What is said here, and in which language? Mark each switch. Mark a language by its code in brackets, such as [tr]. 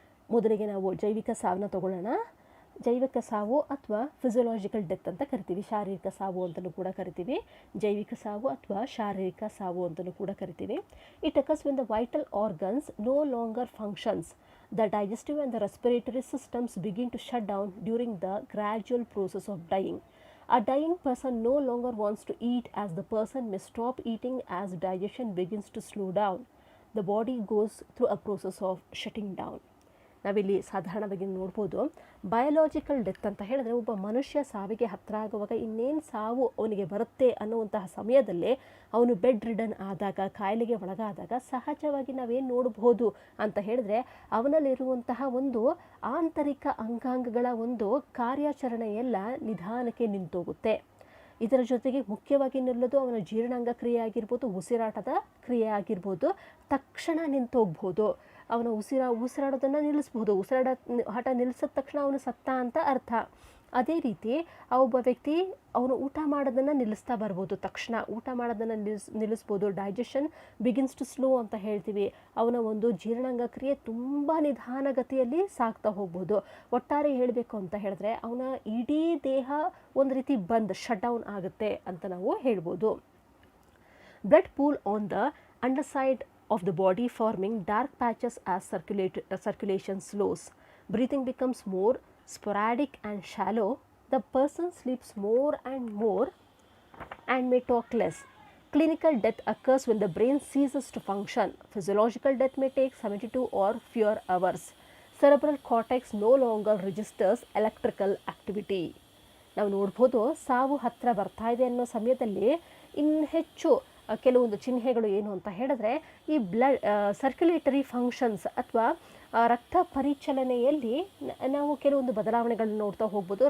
[kn] ಮೊದಲಿಗೆ ನಾವು ಜೈವಿಕ ಸಾವನ್ನ ತಗೊಳ್ಳೋಣ. ಜೈವಿಕ ಸಾವು ಅಥವಾ ಫಿಸಿಯೋಲಾಜಿಕಲ್ ಡೆತ್ ಅಂತ ಕರಿತೀವಿ, ಶಾರೀರಿಕ ಸಾವು ಅಂತಲೂ ಕೂಡ ಕರಿತೀವಿ. ಜೈವಿಕ ಸಾವು ಅಥವಾ ಶಾರೀರಿಕ ಸಾವು ಅಂತಲೂ ಕೂಡ ಕರಿತೀವಿ. [en] It occurs when the vital organs no longer functions. The digestive and the respiratory systems begin to shut down during the gradual process of dying. A dying person no longer wants to eat, as the person may stop eating as digestion begins to slow down. The body goes through a process of shutting down. [kn] ನಾವಿಲ್ಲಿ ಸಾಧಾರಣವಾಗಿ ನೋಡ್ಬೋದು biological death ಅಂತ ಹೇಳಿದ್ರೆ ಒಬ್ಬ ಮನುಷ್ಯ ಸಾವಿಗೆ ಹತ್ತಿರ ಆಗುವಾಗ ಇನ್ನೇನು ಸಾವು ಅವನಿಗೆ ಬರುತ್ತೆ ಅನ್ನುವಂತಹ ಸಮಯದಲ್ಲೇ ಅವನು ಬೆಡ್ ರಿಡನ್ ಆದಾಗ, ಕಾಯಿಲೆಗೆ ಒಳಗಾದಾಗ ಸಹಜವಾಗಿ ನಾವೇನು ನೋಡಬಹುದು ಅಂತ ಹೇಳಿದ್ರೆ ಅವನಲ್ಲಿರುವಂತಹ ಒಂದು ಆಂತರಿಕ ಅಂಗಾಂಗಗಳ ಒಂದು ಕಾರ್ಯಾಚರಣೆ ಎಲ್ಲ ನಿಧಾನಕ್ಕೆ ನಿಂತೋಗುತ್ತೆ. ಇದರ ಜೊತೆಗೆ ಮುಖ್ಯವಾಗಿ ನಿಲ್ಲೋದು ಅವನ ಜೀರ್ಣಾಂಗ ಕ್ರಿಯೆ ಆಗಿರ್ಬೋದು, ಉಸಿರಾಟದ ಕ್ರಿಯೆ ಆಗಿರ್ಬೋದು, ತಕ್ಷಣ ನಿಂತೋಗ್ಬೋದು. ಅವನ ಉಸಿರಾಡೋದನ್ನು ನಿಲ್ಲಿಸ್ಬೋದು. ಹಠ ನಿಲ್ಲಿಸಿದ ತಕ್ಷಣ ಅವನು ಸತ್ತ ಅಂತ ಅರ್ಥ. ಅದೇ ರೀತಿ ಆ ಒಬ್ಬ ವ್ಯಕ್ತಿ ಅವನು ಊಟ ಮಾಡೋದನ್ನು ನಿಲ್ಲಿಸ್ತಾ ಬರ್ಬೋದು, ತಕ್ಷಣ ಊಟ ಮಾಡೋದನ್ನು ನಿಲ್ಲಿಸ್ಬೋದು. [en] digestion begins to slow [kn] ಅಂತ ಹೇಳ್ತೀವಿ. ಅವನ ಒಂದು ಜೀರ್ಣಾಂಗ ಕ್ರಿಯೆ ತುಂಬ ನಿಧಾನಗತಿಯಲ್ಲಿ ಸಾಗ್ತಾ ಹೋಗ್ಬೋದು. ಒಟ್ಟಾರೆ ಹೇಳಬೇಕು ಅಂತ ಹೇಳಿದ್ರೆ ಅವನ ಇಡೀ ದೇಹ ಒಂದು ರೀತಿ ಶಟ್ ಡೌನ್ ಆಗುತ್ತೆ ಅಂತ ನಾವು ಹೇಳ್ಬೋದು. [en] Blood pool on the underside of the body, forming dark patches as circulation slows. Breathing becomes more sporadic and shallow. The person sleeps more and more and may talk less. Clinical death occurs when the brain ceases to function. Physiological death may take 72 or fewer hours. Cerebral cortex no longer registers electrical activity. [kn] ನಾವು ನೋಡ್ಬೋದು ಸಾವು ಹತ್ತಿರ ಬರ್ತಾ ಇದೆ ಅನ್ನೋ ಸಮಯದಲ್ಲಿ ಇನ್ನು ಹೆಚ್ಚು ಕೆಲವೊಂದು ಚಿಹ್ನೆಗಳು ಏನು ಅಂತ ಹೇಳಿದ್ರೆ ಈ ಸರ್ಕ್ಯುಲೇಟರಿ ಫಂಕ್ಷನ್ಸ್ ಅಥವಾ ರಕ್ತ ಪರಿಚಲನೆಯಲ್ಲಿ ನಾವು ಕೆಲವೊಂದು ಬದಲಾವಣೆಗಳನ್ನ ನೋಡ್ತಾ ಹೋಗ್ಬೋದು.